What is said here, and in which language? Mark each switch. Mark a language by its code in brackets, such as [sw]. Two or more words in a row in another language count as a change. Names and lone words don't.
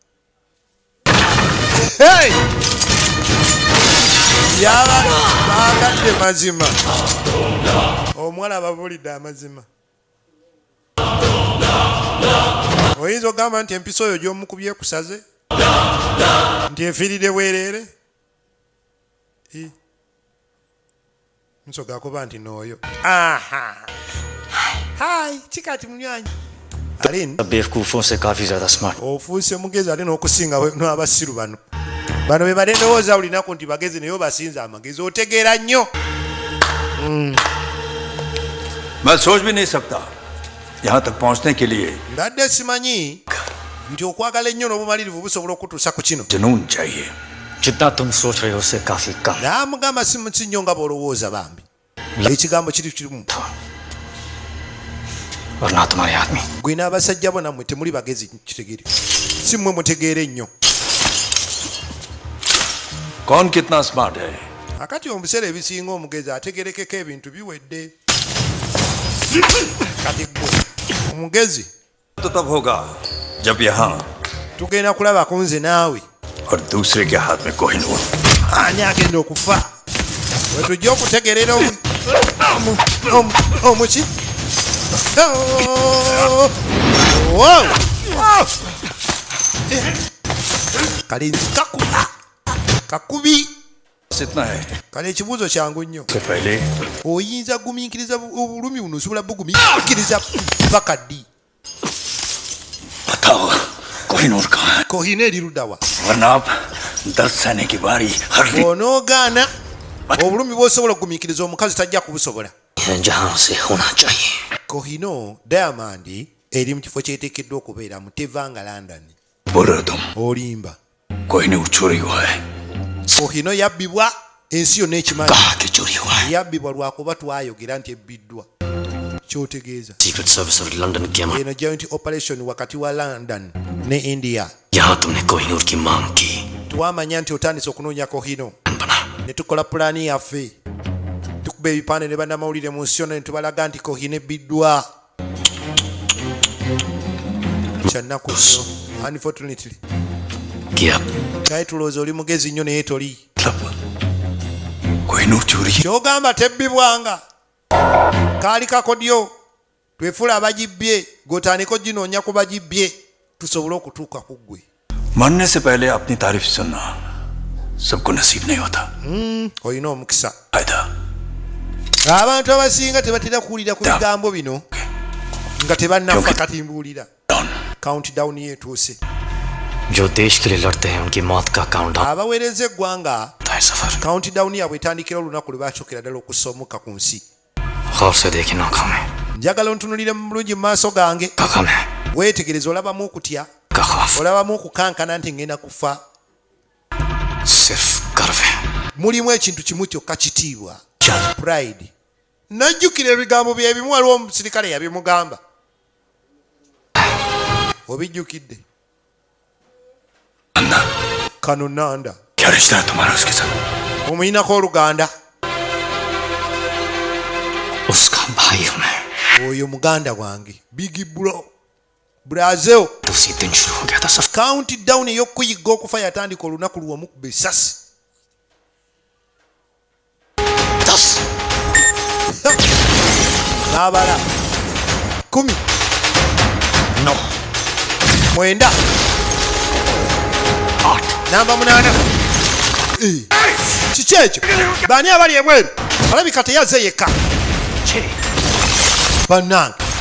[lg] bagadde mazima omuwala ababulidde amazima oyinza okugamba nti empisa oyo gy'omukubye kusaze nti efiirire bwereere nsoga kuba nti n'oyo hai kikati munywanyi [hi] बेवकूफों से काफी ज्यादा स्मार्ट [lg] ofuuse mugezi ate n'okusinga n'abasiru bano bano be bale ndowooza olinaku nti bagezi naye obasinza amagezi otegeera nnyo [hi] मैं सोच भी नहीं सकता यहाँ तक पहुँचने के लिए [lg] mbadde simanyi nti okwagala ennyo n'obumalirivu busobola okutuusa ku kino [hi] जुनून चाहिए जितना तुम सोच रहे हो उससे काफी कम [lg] naamugamba si nnyo nga bw'olowooza bambi ekigambo kiri kirimu [hi] और ना तुम्हारे आदमी [lg] gwe n'abasajja bo nammwe temuli bagezi kitegere si mmwe mutegeere nnyo [hi] कौन कितना स्मार्ट है [lg] akati omubiseera ebisinga omugezi ategerekeko ebintu biwedde kati gwe omugezi [hi] तो तब होगा जब यहाँ [lg] tugenda kulabako nze naawe [hi] और दूसरे के हाथ में कोहिनूर [lg] ani agenda okufa we tujja okutegerera omuki kalinzi kakuba kakubi [hi] इतना है [lg] kale ekibuuzo kyangu nnyo [hi] से पहले [lg] oyinza gumiikiriza obulumi buno osobola bugumiikiriza paka ddi [hi] बताओ कोहिनूर कहाँ है [lg] kohina eri luddawa [hi] वरना आप दर्द सहने की बारी हर [lg] onoogaana obulumi bw'osobola okugumiikiriza omukazi tajja kubusobola [hi] जहाँ से होना चाहिए [lg] kohino diamond eri mu kifo kyeteekeddwa okubeeramu tevanga london [hi] बोल रहे हो तुम [lg] olimba [hi] कोहिनूर चोरी हुआ है [lg] kohino yabbibwa ensi yonna ekimanyi [hi] कहा कि चोरी हुआ है [lg] yabbibwa lwakuba twayogera nti ebbiddwa kyotegeeza [en] Secret Service of London [hi] की अमर [lg] eno [en] joint operation [lg] wakati wa london ne india [hi] यहाँ तुमने कोहिनूर की मांग की [lg] twamanya nti otandise okunoonya kohino [hi] बना [lg] ne tukola pulaani yaffe tukuba ebipande ne bannamawulire mu nsi yonna ne tubalaga nti kohino ebbiddwa kyannaku nnyo unfortunately [hi] किया [lg] kale tulowooza oli mugezi nnyo naye toli [hi] कोहिनूर चोरी [lg] kyogamba tebbibwanga kaali kakodyo twefuula abagibbye gotandika oginoonya ku bagibbye tusobole okutuuka ku ggwe [hi] मरने से पहले अपनी तारीफ सुनना सबको नसीब नहीं होता [lg] olina omukisa [hi] फायदा [lg] abantu abasinga tebatera kuwulira ku bigambo bino nga tebannafa kati mbuulira countdown yeetuuse [hi] जो देश के लिए लड़ते हैं उनकी मौत का काउंटडाउन [lg] abaweereza eggwanga [hi] है सफर [lg] countdown yaabwe etandikira olunaku lwe bakyokera ddala okusomuka ku nsi [hi] गौर से देखे आंखों में [lg] njagala ontunulire mu bulungi mu maaso gange [hi] काका में [lg] weetegereza olabamu okutya [hi] का खौफ [lg] olabamu okukankana nti ngenda kufa [hi] सिर्फ गर्व है [lg] mulimu ekintu kimu kyokka kitiibwa pride najjukira ebigambo byebimu waliwo omusirikale yabimugamba obijjukidde kano nanda [hi] क्या रिश्ता है तुम्हारा उसके साथ [lg] omuyinako oluganda [hi] उसका भाई हूं मैं [lg] oyo muganda wange [en] big bro [lg] Brazil [hi] उसी दिन शुरू हो गया था सब [lg] countdown ey'okuyigga okufa yatandika olunaku lw'omukuba essasi 10 n'abala 10 9 9 namba 8 kiki ekyo baani abali ebweru alabika teyaze yekka bannange